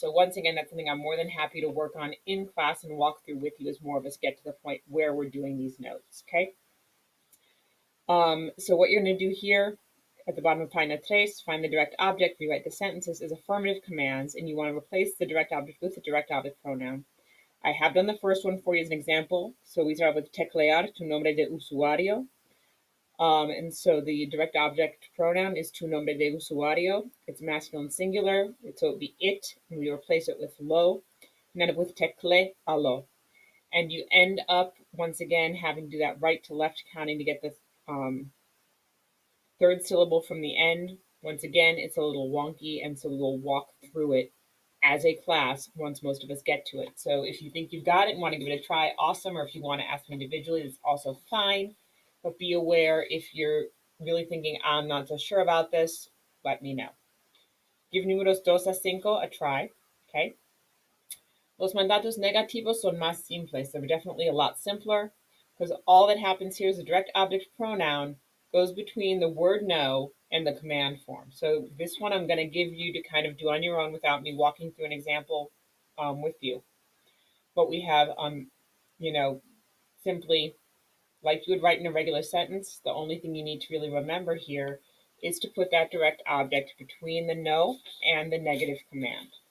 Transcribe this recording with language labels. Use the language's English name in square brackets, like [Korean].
[English] So once again, that's something I'm more than happy to work on in class and walk through with you as more of us get to the point where we're doing these notes, okay? So what you're going to do here at the bottom of [Spanish] página 3, [English] find the direct object, rewrite the sentences as affirmative commands, and you want to replace the direct object with the direct object pronoun. I have done the first one for you as an example. So we start with [Spanish] teclear tu nombre de usuario. [English] And so the direct object pronoun is [Spanish] tu nombre de usuario. [English] It's masculine singular, so it would be it, and we replace it with lo, and then with [Spanish] tecle alo. [English] And you end up, once again, having to do that right to left counting to get the third syllable from the end. Once again, it's a little wonky, and so we'll walk through it as a class once most of us get to it. So if you think you've got it and want to give it a try, awesome. Or if you want to ask me individually, that's also fine. But be aware if you're really thinking, I'm not so sure about this, let me know. Give [Spanish] números 2 a 5 [English] a try, okay? [Spanish] Los mandatos negativos son más simples. [English] They're definitely a lot simpler because all that happens here is the direct object pronoun goes between the word no and the command form. So this one I'm going to give you to kind of do on your own without me walking through an example with you. But we have, simply like you would write in a regular sentence, the only thing you need to really remember here is to put that direct object between the no and the negative command.